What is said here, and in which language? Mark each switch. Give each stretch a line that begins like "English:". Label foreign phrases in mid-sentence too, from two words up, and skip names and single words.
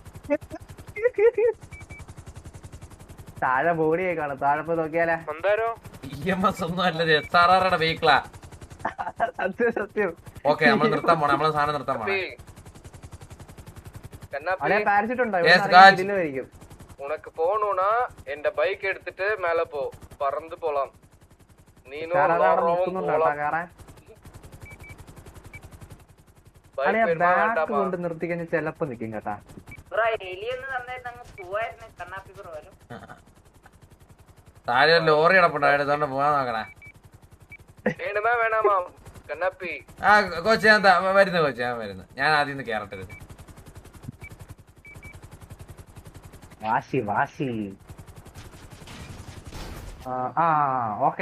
Malayalam: താഴെ ബോഡിയായി കാണും, താഴെ പോയി നോക്കിയാലേ. EMS ഒന്നും അല്ലത്, SRRയുടെ വെഹിക്കിളാ. സത്യം. ഓക്കെ, നമ്മൾ നിർത്താൻ പോണേ, നമ്മള് സാധനം നിർത്താൻ പോണേ. പാരച്യൂട്ട് ഉണ്ടോ?
Tamil: உனக்கு போகணும்னா என் பைக் எடுத்துட்டு மேல போ, பறந்து போலாம். நீனும்
Malayalam: കൊണ്ട് നിർത്തി കഴിഞ്ഞാൽ ചെലപ്പോ നിക്കും കേട്ടാ. താഴെ ലോറി കിടപ്പുണ്ടായിട്ട് ഇതുകൊണ്ട് പോവാൻ നോക്കണേ.
Tamil: வேணுமா வேணாமா கண்ணாப்பி?
Malayalam: ആ കോച്ച് ഞാൻ വരുന്നു, കോച്ച് ഞാൻ വരുന്നു. ഞാൻ ആദ്യം ഒന്ന് കേറട്ടരുത്. വാശി ഓക്കെ